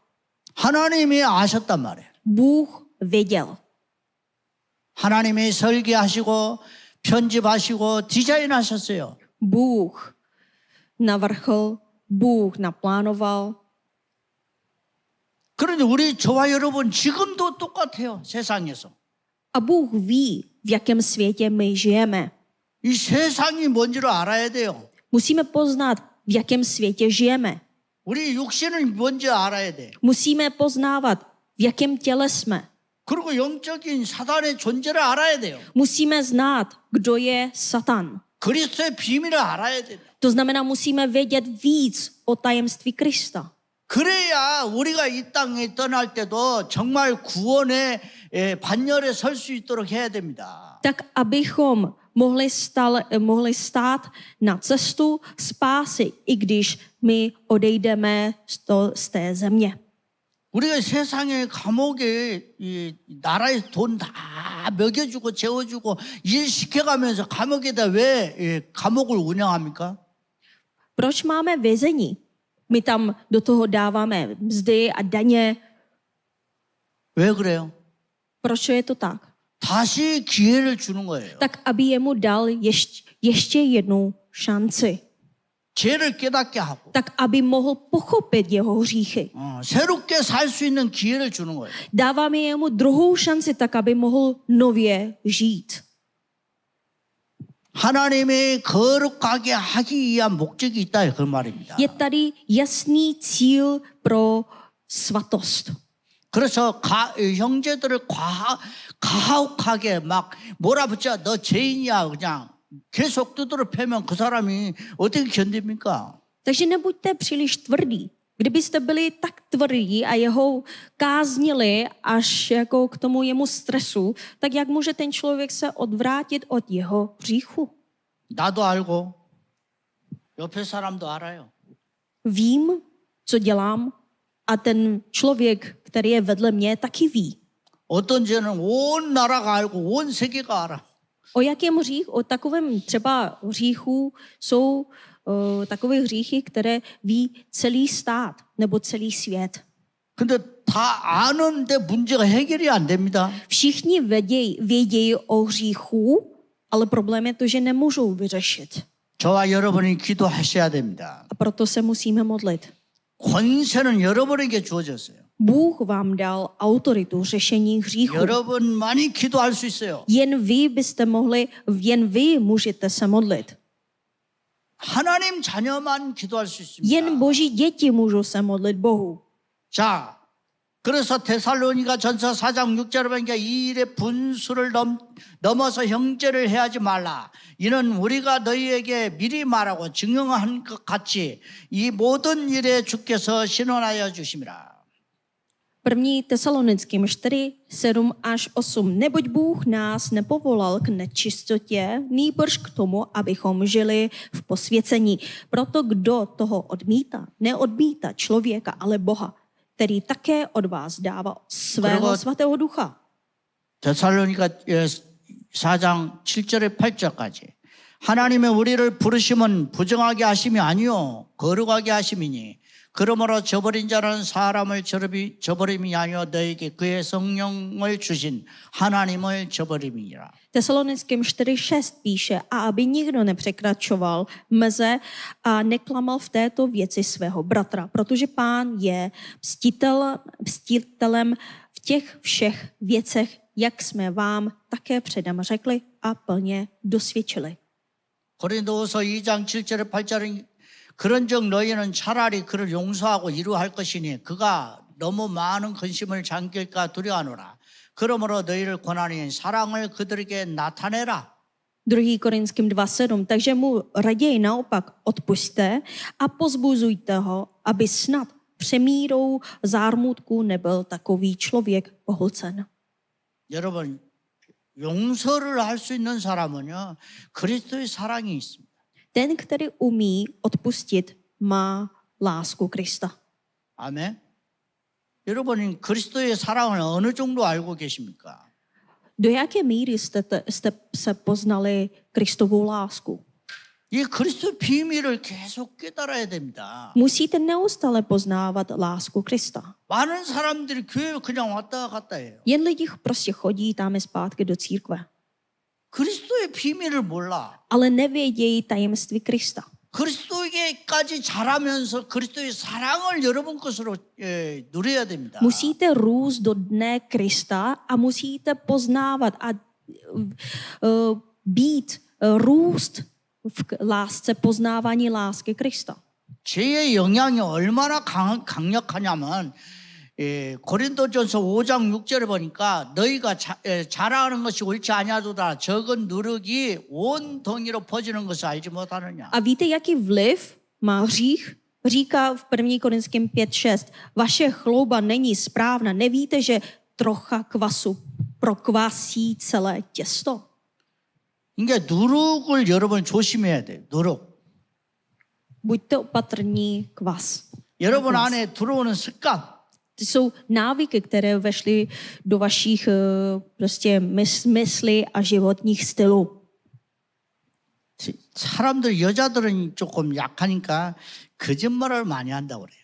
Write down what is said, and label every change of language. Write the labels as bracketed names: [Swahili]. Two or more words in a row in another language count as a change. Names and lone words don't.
[Korean] 하나님이 아셨단 말이에요. [Czech] Bůh věděl. [Korean] 하나님이 설계하시고 편집하시고 디자인하셨어요. [Czech] Bůh navrhl, Bůh naplánoval. [Korean] 그런데 저와 여러분 지금도 똑같아요. 세상에서. [Czech] A Bůh ví, v jakém světě my žijeme. [Korean] 이 세상이 뭔지를 알아야 돼요. [Czech] Musíme poznat, v jakém světě žijeme. [Korean] 우리 육신은 뭔지 알아야 돼. [Czech] Musíme poznávat, v jakém těle jsme. [Korean] 그리고 영적인 사단의 존재를 알아야 돼요. [Czech] Musíme znát, kdo je Satan. [Korean] 그리스도의 비밀을 알아야 돼요. [Czech] To znamená, musíme vědět víc o tajemství Krista. [Korean] 그래야 우리가 이 땅에 떠날 때도 정말 구원의 반열에 설 수 있도록 해야 됩니다. [Czech] Tak, abychom mohli stát na cestu spásy, i když my odejdeme z té země. [Korean] 우리가 세상의 감옥에 이 나라의 돈 다 먹여주고 재워주고 일 시켜가면서 감옥에다 왜 감옥을 운영합니까? [Czech] Proč máme vězení? My tam do toho dáváme mzdy a daně. [Korean] 왜 그래요? [Czech] Proč je to tak? [Korean] 다시 기회를 주는 거예요. [Czech] Tak, aby jemu dal ještě jednu šanci. [Korean] 죄를 깨닫게 하고 [Czech] Tak, aby mohl pochopit jeho hříchy. [Korean] 새롭게 살 수 있는 기회를 주는 거예요. [Czech] Dáváme jemu druhou šanci, tak, aby mohl nově žít. [Korean] 하나님의 거룩하게 하기 위한 목적이 있다 그 말입니다. [Czech] Je tady jasný cíl pro svatost. [Korean] 그래서 형제들을 가혹하게 막 몰아붙여 너 죄인이야 그냥 계속 두드러 패면 그 사람이 어떻게 견딥니까? [Czech] Takže nebuďte příliš tvrdí. Kdybyste byli tak tvrdí a jeho káznili až jako k tomu jemu stresu, tak jak může ten člověk se odvrátit od jeho hříchu? [Korean] 나도 알고 옆에 사람도 알아요. [Czech] Vím, co dělám a ten člověk, který je vedle mě, taky ví. [Korean] 어떤 죄는 온 나라가 알고 온 세계가 알아. [Czech] O jakém hřích? O takovém třeba hříchu jsou takové hříchy, které ví celý stát nebo celý svět. [Korean] 근데 다 아는데 문제가 해결이 안 됩니다. [Czech] Všichni vědějí o hříchu, ale problém je to, že nemůžou vyřešit. [Korean] 저와 여러분이 기도하셔야 됩니다. [Czech] A proto se musíme modlit. [Korean] 권세는 여러분에게 주어졌어요. [Czech] Bůh vám dal autoritu řešení hříchu. [Korean] 여러분만이 기도할 수 있어요. [Czech] Jen vy můžete se modlit. [Korean] 하나님 자녀만 기도할 수 [Czech] Jen [Korean] 있습니다. [Czech] boží děti můžou se modlit Bohu. [Korean] 자, 그래서 데살로니가 전서 4장 6절에 보니까 이 일의 분수를 넘어서 형제를 해하지 말라. 이는 우리가 너희에게 미리 말하고 증언한 것 같이 이 모든 일에 주께서 신원하여 주심이라. [Czech] 1. Tesalonickým 4, 7 až 8. Neboť Bůh nás nepovolal k nečistotě, nýbrž k tomu, abychom žili v posvěcení. Proto kdo toho odmítá, neodmítá člověka, ale Boha, který také od vás dává svého svatého ducha. [Korean] 데살로니가 4장 7절에 8절까지 하나님의 우리를 부르심은 부정하게 하심이 아니요 거룩하게 하심이니 그러므로 저버린 자는 사람을 저버림이 아니요 너에게 그의 성령을 주신 하나님을 저버림이라. [Czech] Tesalonickým 4.6 píše, a aby nikdo nepřekračoval meze a neklamal v této věci svého bratra, protože Pán je mstitelem v těch všech věcech, jak jsme vám také předem řekli a plně dosvědčili. [Korean] 고린도후서 2장 7절에 8절은 그런즉 너희는 차라리 그를 용서하고 이루할 것이니 그가 너무 많은 근심을 잠길까 두려워하노라. 그러므로 너희를 권하니 사랑을 그들에게 나타내라. [Czech] 2. Korinským 2.7. Takže mu raději naopak odpusťte a pozbuzujte ho, aby snad přemírou zármutku nebyl takový člověk pohlcen. [Korean] 여러분 용서를 할 수 있는 사람은요 그리스도의 사랑이 있습니다. [Czech] Ten, který umí odpustit, má lásku Krista. [Korean] 아멘. 여러분은 그리스도의 사랑을 어느 정도 알고 계십니까? [Czech] Do jaké míry jste se poznali Kristovou lásku? [Korean] 이 그리스도의 비밀을 계속 깨달아야 됩니다. [Czech] Musíte neustále poznávat lásku Krista. [Korean] 많은 사람들이 교회에 그냥 왔다 갔다 해요. [Czech] Jen lidi prostě chodí tam i zpátky do církve. [Korean] 그리스도의 비밀을 몰라. [Czech] Ale nevědějí tajemství Krista. [Korean] 그리스도에게까지 자라면서 그리스도의 사랑을 여러분 것으로 누려야 됩니다. [Czech] Musíte růst do dne Krista a musíte poznávat a růst v lásce, poznávání lásky Krista. [Korean] 죄의 영향이 얼마나 강력하냐면 고린도전서 5장 6절에 보니까 너희가 자랑하는 것이 옳지 아니하도다 적은 누룩이 온 동이로 퍼지는 것을 알지 못하느냐. [Czech] A víte, jaký vliv má hřích? Říká v 1. Korinským 5.6. Vaše chlouba není správná. Nevíte, že trocha kvasu prokvasí celé těsto? [Korean] 그러니까 누룩을 여러분 조심해야 돼요. 누룩. [Czech] Buďte opatrní kvas. [Korean] 여러분 안에 들어오는 습관. [Czech] To jsou návyky, které vešly do vašich prostě mysli a životních stylů. [Korean] 사람들 여자들은 조금 약하니까 거짓말을 많이 한다고 그래요.